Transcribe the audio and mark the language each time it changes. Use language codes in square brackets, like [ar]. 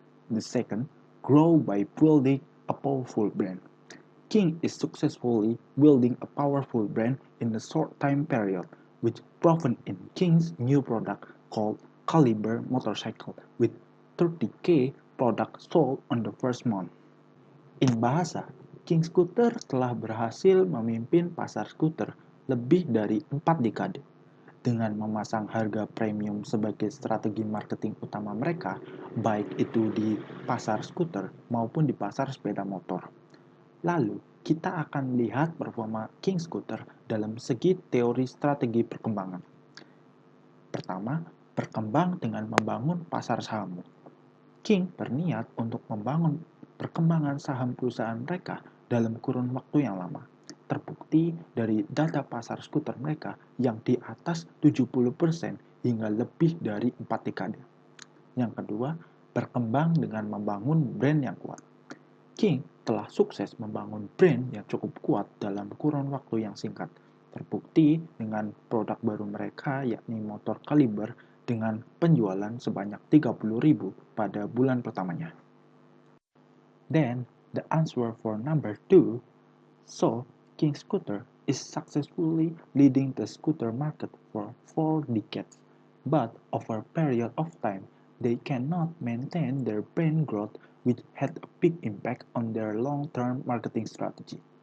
[en] The second, grow by building a powerful brand. King is successfully building a powerful brand in a short time period, which proven in King's new product called Caliber motorcycle with 30K product sold on the first month. In bahasa, [id] King Scooter telah berhasil memimpin pasar skuter lebih dari 4 dekade. Dengan memasang harga premium sebagai strategi marketing utama mereka, baik itu di pasar skuter maupun di pasar sepeda motor. Lalu, kita akan lihat performa King Scooter dalam segi teori strategi perkembangan. Pertama, berkembang dengan membangun pasar saham. King berniat untuk membangun perkembangan saham perusahaan mereka dalam kurun waktu yang lama. Terbukti dari data pasar skuter mereka yang di atas 70% hingga lebih dari 4 dekade. Yang kedua, berkembang dengan membangun brand yang kuat. King telah sukses membangun brand yang cukup kuat dalam kurun waktu yang singkat. Terbukti dengan produk baru mereka yakni motor Caliber dengan penjualan sebanyak 30.000 pada bulan pertamanya. [en] Then, the answer for number 2, so King Scooter is successfully leading the scooter market for 4 decades, but over a period of time, they cannot maintain their brand growth, which had a big impact on their long-term marketing strategy.